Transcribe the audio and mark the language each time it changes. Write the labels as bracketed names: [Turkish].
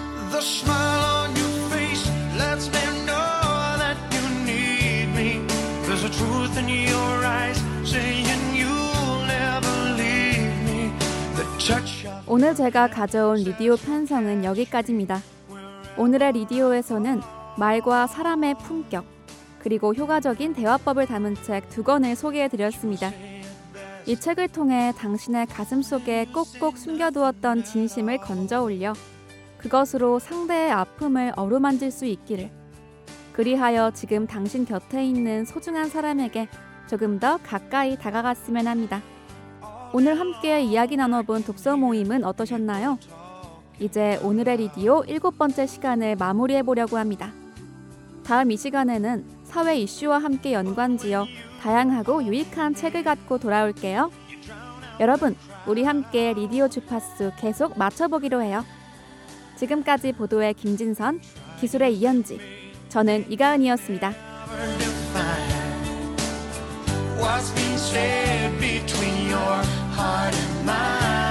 [English] The smile on your face lets me know that you need me. There's a truth in your eyes saying you'll never leave me. The touch. [Korean] 오늘 제가 가져온 리디오 편성은 여기까지입니다. 오늘의 리디오에서는 말과 사람의 품격, 그리고 효과적인 대화법을 담은 책 두 권을 소개해드렸습니다. 이 책을 통해 당신의 가슴 속에 꼭꼭 숨겨두었던 진심을 건져올려 그것으로 상대의 아픔을 어루만질 수 있기를, 그리하여 지금 당신 곁에 있는 소중한 사람에게 조금 더 가까이 다가갔으면 합니다. 오늘 함께 이야기 나눠본 독서 모임은 어떠셨나요? 이제 오늘의 리디오 7번째 시간을 마무리해보려고 합니다. 다음 이 시간에는 사회 이슈와 함께 연관지어 다양하고 유익한 책을 갖고 돌아올게요. 여러분, 우리 함께 리디오 주파수 계속 맞춰보기로 해요. 지금까지 보도의 김진선, 기술의 이현지, 저는 이가은이었습니다. [English] What's been said between your heart and mind.